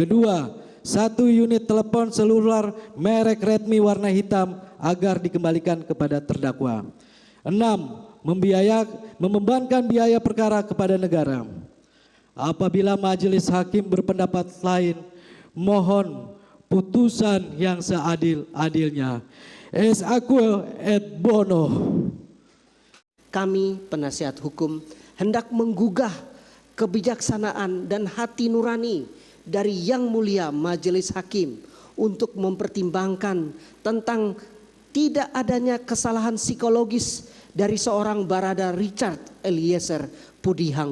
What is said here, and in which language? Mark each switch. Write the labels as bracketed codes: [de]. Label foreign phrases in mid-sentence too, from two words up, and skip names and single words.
[id] 1 unit telepon seluler merek Redmi warna hitam agar dikembalikan kepada terdakwa. 6. Membebankan biaya perkara kepada negara. Apabila majelis hakim berpendapat lain, mohon putusan yang seadil-adilnya. [la] Es aquo et bono. [id] Kami penasihat hukum hendak menggugah kebijaksanaan dan hati nurani dari Yang Mulia Majelis Hakim untuk mempertimbangkan tentang tidak adanya kesalahan psikologis dari seorang Barada Richard Eliezer Pudiang